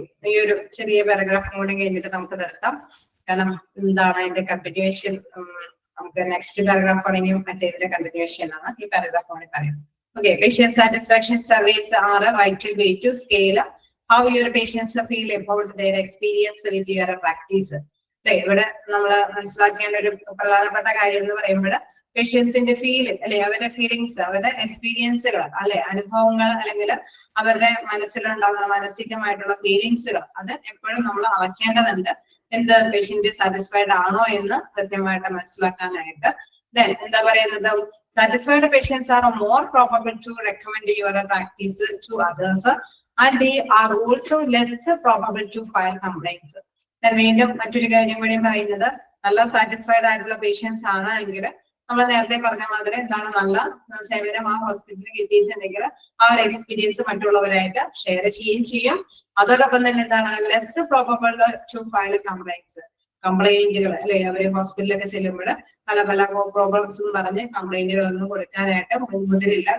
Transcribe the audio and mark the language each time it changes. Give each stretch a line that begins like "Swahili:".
Malayalam: ഈ ഒരു ചെറിയ പാരഗ്രാഫ് കൂടി കഴിഞ്ഞിട്ട് നമുക്ക് നിർത്താം. കാരണം എന്താണ് അതിന്റെ കണ്ടിന്യൂവേഷൻ, നമുക്ക് നെക്സ്റ്റ് പാരഗ്രാഫ് ആണെങ്കിൽ മറ്റേതിന്റെ കണ്ടിന്യൂവേഷൻ ആണ് ഈ പാരഗ്രാഫ് കൂടി പറയാം.
English: Okay, patient satisfaction surveys are a vital way to scale how your patients feel about their experience with your practice.
Malayalam: ഇവിടെ നമ്മൾ മനസ്സിലാക്കേണ്ട ഒരു പ്രധാനപ്പെട്ട കാര്യം എന്ന് പറയുമ്പോൾ പേഷ്യൻസിന്റെ ഫീലിംഗ് അല്ലെ, അവരുടെ ഫീലിങ്സ്, അവരുടെ എക്സ്പീരിയൻസുകൾ അല്ലെ, അനുഭവങ്ങൾ, അല്ലെങ്കിൽ അവരുടെ മനസ്സിലുണ്ടാകുന്ന മാനസികമായിട്ടുള്ള ഫീലിങ്സുകൾ, അത് എപ്പോഴും നമ്മൾ അളക്കേണ്ടതുണ്ട്. എന്ത് പേഷ്യന്റ് സാറ്റിസ്ഫൈഡ് ആണോ എന്ന് കൃത്യമായിട്ട് മനസ്സിലാക്കാനായിട്ട്.
English: Then
Malayalam: എന്താ പറയുന്നത്,
English: satisfied patients are more probable to recommend your practice to others and they are also less probable to file complaints.
Malayalam: Then വീണ്ടും മറ്റൊരു കാര്യം കൂടി പറയുന്നത്, നല്ല സാറ്റിസ്ഫൈഡ് ആയിട്ടുള്ള പേഷ്യൻസ് ആണ് എങ്കിൽ നമ്മൾ നേരത്തെ പറഞ്ഞ മാതിരി എന്താണ്, നല്ല സേവനം ആ ഹോസ്പിറ്റലിൽ കിട്ടിയിട്ടുണ്ടെങ്കിൽ ആ ഒരു എക്സ്പീരിയൻസ് മറ്റുള്ളവരായിട്ട് ഷെയർ ചെയ്യുകയും ചെയ്യും. അതോടൊപ്പം തന്നെ എന്താണ്,
English: less probable to file complaints,
Malayalam: കംപ്ലൈന്റുകൾ അല്ലെ, അവര് ഹോസ്പിറ്റലിലൊക്കെ ചെല്ലുമ്പോൾ പല പല പ്രോബ്ലംസും പറഞ്ഞ് കംപ്ലൈന്റുകളൊന്നും കൊടുക്കാനായിട്ട് മുതിരില്ല.